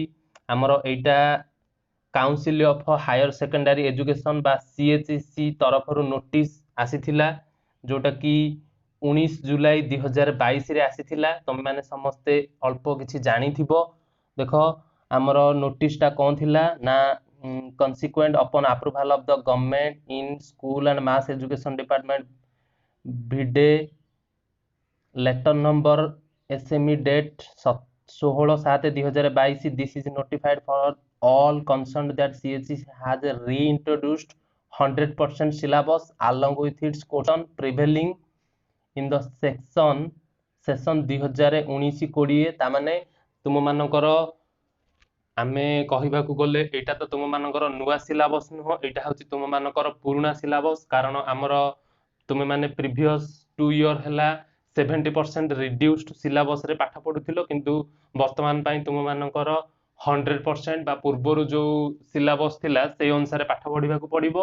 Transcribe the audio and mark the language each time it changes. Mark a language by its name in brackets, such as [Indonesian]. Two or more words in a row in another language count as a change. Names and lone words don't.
[Odia] ଆମର ଏଇଟା କାଉନସିଲ୍ ଅଫ୍ ହାୟର ସେକେଣ୍ଡାରୀ ଏଜୁକେସନ୍ ବା CHEC ତରଫରୁ ନୋଟିସ୍ ଆସିଥିଲା, ଯୋଉଟାକି 19 ଜୁଲାଇ 2022 ରେ ଆସିଥିଲା। ତମେମାନେ ସମସ୍ତେ ଅଳ୍ପ କିଛି ଜାଣିଥିବ। ଦେଖ, ଆମର ନୋଟିସଟା କ'ଣ ଥିଲା ନା [English] consequent upon approval of the government in school and mass education department VIDE letter number SME date 16/7/2022 this is notified for all concerned that CHE has reintroduced 100% syllabus along with its quotation prevailing in the session 2019-20 [Odia] ତାମାନେ ତୁମମାନଙ୍କର ଆମେ କହିବାକୁ ଗଲେ ଏଇଟା ତ ତୁମମାନଙ୍କର ନୂଆ ସିଲାବସ୍ ନୁହଁ, ଏଇଟା ହେଉଛି ତୁମମାନଙ୍କର ପୁରୁଣା ସିଲାବସ୍। କାରଣ ଆମର ତୁମେମାନେ [English] previous 2 year [Odia] ହେଲା 70% [English] reduced syllabusରେ [Odia] ପାଠ ପଢୁଥିଲ, କିନ୍ତୁ ବର୍ତ୍ତମାନ ପାଇଁ ତୁମମାନଙ୍କର 100% ବା ପୂର୍ବରୁ ଯେଉଁ ସିଲାବସ୍ ଥିଲା ସେଇ ଅନୁସାରେ ପାଠ ପଢିବାକୁ ପଡ଼ିବ।